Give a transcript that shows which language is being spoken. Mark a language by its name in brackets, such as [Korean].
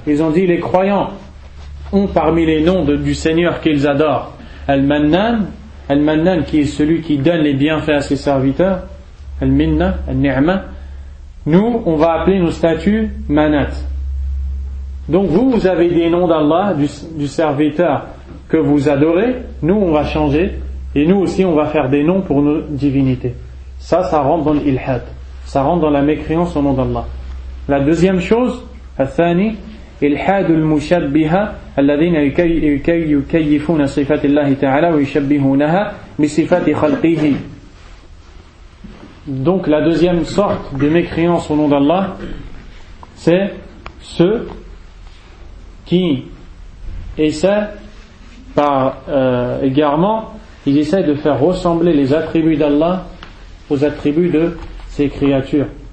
[French] Ils ont dit, les croyants ont parmi les noms du Seigneur qu'ils adorent Al-Mannan, Al-Mannan qui est celui qui donne les bienfaits à ses serviteurs, Al-Minna, Al-Ni'ma, nous on va appeler nos statues Manat. Donc vous avez des noms d'Allah, du serviteur que vous adorez, nous on va changer et nous aussi on va faire des noms pour nos divinités. Ça rentre dans l'ilhad, ça rentre dans la mécréance au nom d'Allah. La deuxième chose, [Arabic] الثاني الحاد المشبهة الذين يكيفون صفات الله تعالى ويشبهونها بصفات خلقه. [French] Donc la deuxième sorte de mécréance au nom d'Allah, c'est ceux qui essaient par égarement, ils essaient de faire ressembler les attributs d'Allah aux attributs de ses créatures.